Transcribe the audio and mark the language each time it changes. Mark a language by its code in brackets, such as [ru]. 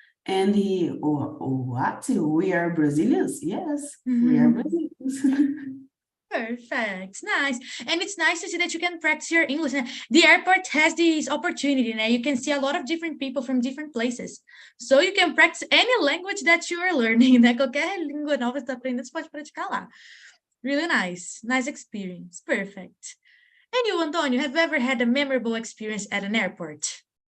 [en] And what? We are Brazilians? Yes, we are Brazilians. Perfect. Nice. And it's nice to see that you can practice your English. The airport has this opportunity, and you can see a lot of different people from different places. So you can practice any language that you are learning, né? [pt] Qualquer língua nova que você está aprendendo, você pode praticar lá. [en] Really nice. Nice experience. Perfect. And you, Antonio, have you ever had a memorable experience at an airport?